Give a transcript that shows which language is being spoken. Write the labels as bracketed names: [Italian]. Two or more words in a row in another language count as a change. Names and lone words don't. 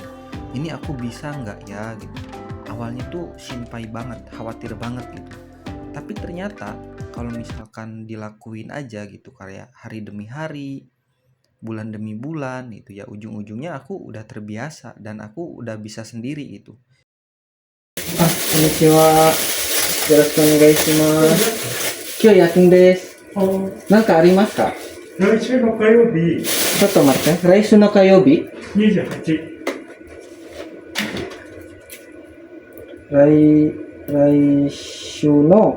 [Indonesian] Ini aku bisa nggak ya gitu. Awalnya tuh simpai banget, khawatir banget gitu. Tapi ternyata kalau misalkan dilakuin aja gitu kayak hari demi hari, bulan demi bulan itu ya, ujung-ujungnya aku udah terbiasa dan aku udah bisa sendiri itu. [Japanese] こんにちは。よろしくお願いします. 今日夜勤です。何かありますか? 来週の火曜日ちょっと待って、来週の火曜日 28、来週の